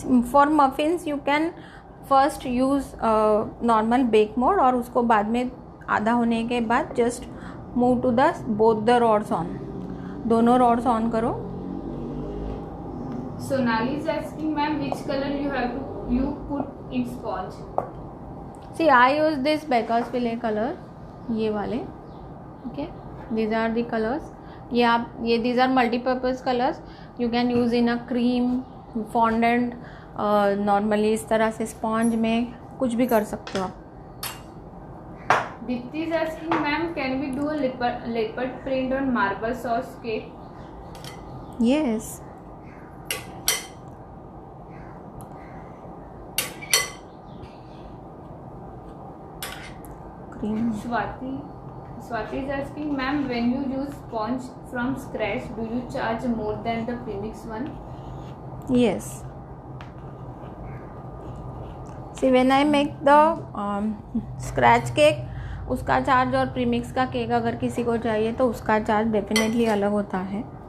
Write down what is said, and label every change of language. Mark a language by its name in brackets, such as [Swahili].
[English] For muffins you can first use normal bake mode, [Hindi] और उसको बाद में आधा होने के बाद [English] just move to the both the rods on, [Hindi] दोनों rods on करो। [English] Sonali is asking, ma'am which color you put in sponge? See, I use this Bakersfield color, [Hindi] ये वाले, [English] okay, these are the colors। ये these are multi-purpose colors, you can use in a cream, fondant, normally [Hindi] इस तरह से sponge में कुछ भी कर सकते हो आप। [English] Dipti is asking, मैम can we do a leopard print on marble sauce cake? Yes, cream। Swati is asking, ma'am, when you use sponge from scratch, do you charge more than the premix one? Yes. See, when I make the scratch cake, [Hindi] उसका charge और premix का cake अगर किसी को चाहिए तो उसका charge definitely अलग होता है।